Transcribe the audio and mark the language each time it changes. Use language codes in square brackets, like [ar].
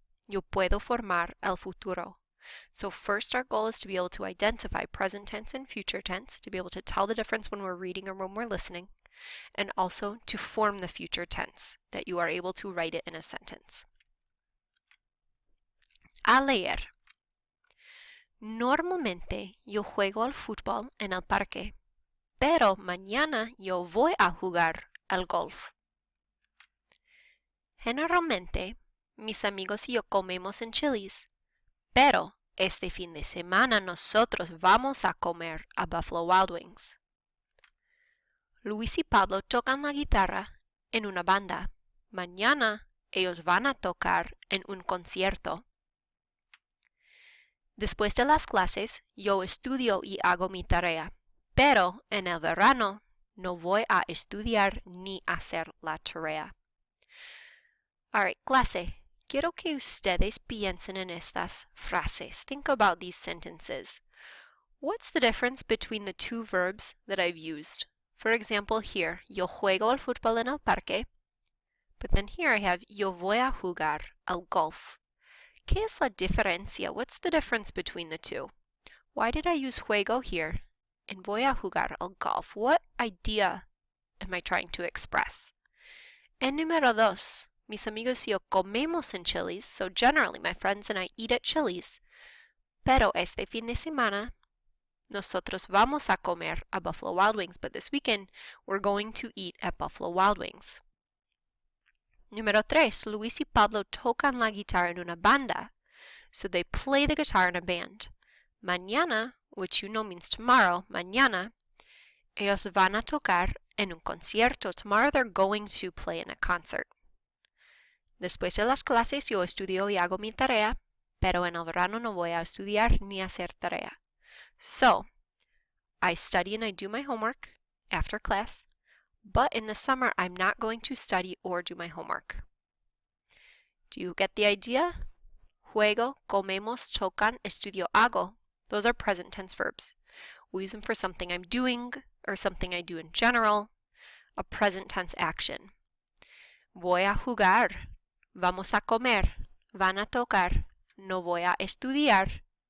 [es] Yo puedo formar el futuro. [en] So first our goal is to be able to identify present tense and future tense, to be able to tell the difference when we're reading or when we're listening, and also to form the future tense, that you are able to write it in a sentence. [es] A leer. Normalmente yo juego al fútbol en el parque, pero mañana yo voy a jugar al golf. Generalmente, mis amigos y yo comemos en Chili's, pero este fin de semana nosotros vamos a comer a Buffalo Wild Wings. Luis y Pablo tocan la guitarra en una banda. Mañana ellos van a tocar en un concierto. Después de las clases, yo estudio y hago mi tarea, pero en el verano no voy a estudiar ni hacer la tarea. Alright, clase, quiero que ustedes piensen en estas frases. [en] Think about these sentences. What's the difference between the two verbs that I've used? For example, here, [es] yo juego al fútbol en el parque, [en] but then here I have [es] yo voy a jugar al golf. ¿Qué es la diferencia? [en] What's the difference between the two? Why did I use juego here and [es] voy a jugar al golf? [en] What idea am I trying to express? [es] And número dos, mis amigos y yo comemos en Chili's, [en] so generally my friends and I eat at Chili's, [es] pero este fin de semana nosotros vamos a comer a Buffalo Wild Wings, [en] but this weekend we're going to eat at Buffalo Wild Wings. [es] Número tres, Luis y Pablo tocan la guitarra en una banda, [en] so they play the guitar in a band. [es] Mañana, [en] which you know means tomorrow, [es] mañana, ellos van a tocar en un concierto. [en] Tomorrow they're going to play in a concert. [es] Después de las clases yo estudio y hago mi tarea, pero en el verano no voy a estudiar ni hacer tarea. [en] So, I study and I do my homework after class, but in the summer I'm not going to study or do my homework. Do you get the idea? Juego, comemos, tocan, estudio, hago. Those are present tense verbs. We use them for something I'm doing or something I do in general, a present tense action. [es] Voy a jugar, vamos a comer, van a tocar, no voy a estudiar.